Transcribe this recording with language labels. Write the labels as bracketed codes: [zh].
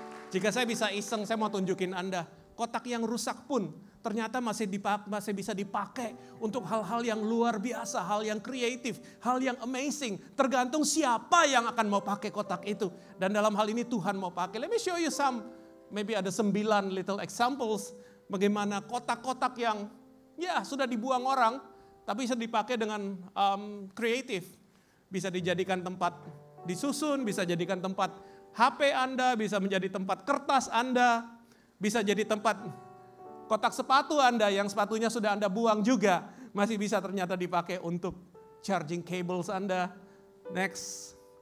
[id] Jika saya bisa iseng, saya mau tunjukin Anda, kotak yang rusak pun ternyata masih bisa dipakai untuk hal-hal yang luar biasa, hal yang kreatif, hal yang amazing. Tergantung siapa yang akan mau pakai kotak itu. Dan dalam hal ini Tuhan mau pakai. [en] Let me show you some, maybe ada 9 little examples. [id] Bagaimana kotak-kotak yang sudah dibuang orang, tapi bisa dipakai dengan kreatif. Bisa dijadikan tempat disusun, bisa jadikan tempat HP Anda, bisa menjadi tempat kertas Anda, bisa jadi tempat kotak sepatu Anda yang sepatunya sudah Anda buang juga, masih bisa ternyata dipakai untuk charging cables Anda. Next.